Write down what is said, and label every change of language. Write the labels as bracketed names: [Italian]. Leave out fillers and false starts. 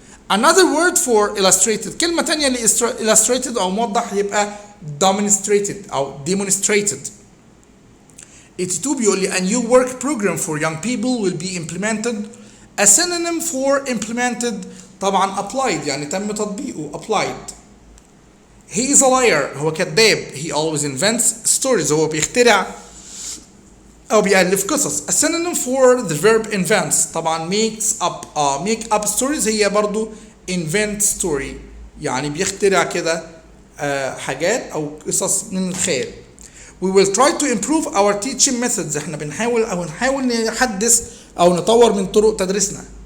[English] another word for illustrated [Arabic] كلمة تانية ل [English] illustrated أو موضح يبقى demonstrated أو demonstrated. 82 [Arabic] بيقول لي [English] a new work program for young people will be implemented. a synonym for implemented طبعا applied [Arabic] يعني تم تطبيقه [English] applied. he is a liar [Arabic] هو كذاب. [English] he always invents stories [Arabic] هو بيخترع أو بيألف قصص. [English] a synonym for the verb invents طبعا makes up make up stories [Arabic] هي برضو [English] invent story [Arabic] يعني بيخترع كده حاجات أو قصص من الخيال. [English] we will try to improve our teaching methods [Arabic] احنا نحاول نحدث أو نطور من طرق تدريسنا.